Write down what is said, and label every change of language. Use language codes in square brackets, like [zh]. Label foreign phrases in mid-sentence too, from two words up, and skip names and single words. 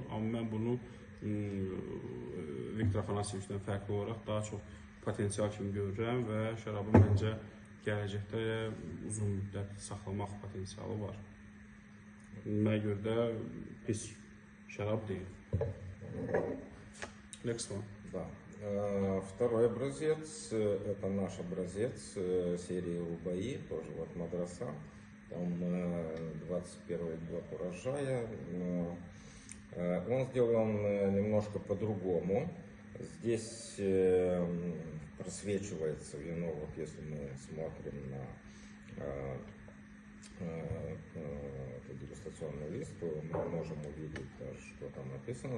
[az] Amma mən bunu Viktor Afanasyevicdən fərqli olaraq daha çox potensial kimi görürəm və şərabın məncə gələcəkdə uzun müddət saxlamaq potensialı var. Mənə görə də pis şərab deyil. [en] Next one. [ru] Да. Второй образец, это наш образец серии Рубаи, тоже вот мадраса. Там 21 год урожая. Он сделан немножко по-другому. Здесь просвечивается вино, вот если мы смотрим на дегустационный лист, то мы можем увидеть даже, что там написано.